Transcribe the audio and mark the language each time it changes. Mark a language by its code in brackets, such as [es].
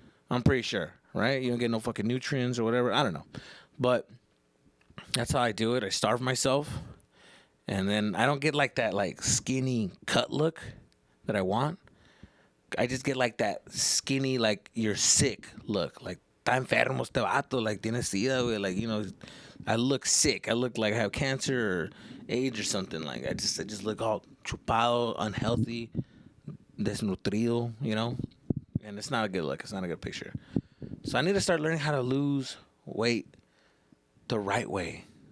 [en] I'm pretty sure, right? You don't get no fucking nutrients or whatever. I don't know, but that's how I do it. I starve myself, and then I don't get that skinny cut look that I want. I just get that skinny, you're sick look. [es] Está enfermo este vato, tiene sida, güey. [en] I look sick. I look like I have cancer or AIDS or something. I just look all [es] chupado, [en] unhealthy, [es] desnutrido, [en] and it's not a good look. It's not a good picture. So I need to start learning how to lose weight the right way.